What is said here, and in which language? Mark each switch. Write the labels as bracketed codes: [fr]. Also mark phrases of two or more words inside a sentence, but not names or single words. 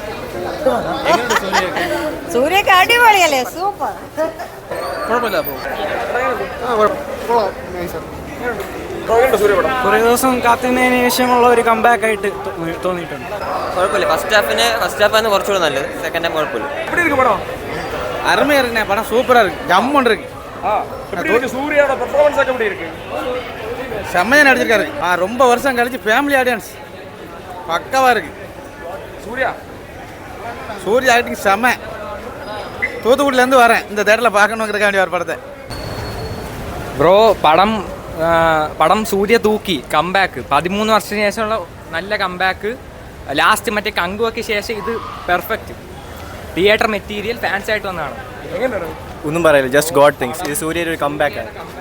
[ml] സൂര്യക്ക് അടിപൊളിയല്ലേ, സൂപ്പർ. കുഴപ്പമില്ല. കുറേ ദിവസം കാത്തിരുന്നതിന് ശേഷമുള്ള ഒരു കമ്പാക്ക് ആയിട്ട് തോന്നിയിട്ടുണ്ട്. കുഴപ്പമില്ല. [en] first half ആണ് [ml] കുറച്ചുകൂടെ നല്ലത്. [en] second half [ml] കുഴപ്പമില്ല. [ta] அருமையா இருக்குண்ணே, படம் சூப்பரா இருக்கு, ஜம்முன்னு இருக்கு. சூர்யாவோட பெர்ஃபார்மன்ஸ் எப்படி இருக்கு? செம்மையா நடிச்சிருக்காரு. ரொம்ப வருஷம் கழிச்சு [en] family audience [ta] பக்காவா இருக்கு. சூர்யா ஆக்டிங் செம்ம. தூத்துக்குடியிலேருந்து வரேன் இந்த தேட்டரில் பார்க்கணுங்கிறதுக்காண்டி ஒரு படத்தை. [ml] ബ്രോ പടം സൂര്യ തൂക്കി. കംബാക്ക് 13 വർഷത്തിന് ശേഷമുള്ള നല്ല കംബാക്ക്. ലാസ്റ്റ് മറ്റേ കങ്കുവയ്ക്ക് ശേഷം ഇത് [en] perfect theatre material. [ml] ഫാൻസ് ആയിട്ട് വന്നതാണ്. ഒന്നും പറയില്ല, [en] just god things. [ml] ഇത് സൂര്യയുടെ ഒരു കംബാക്ക് ആണ്.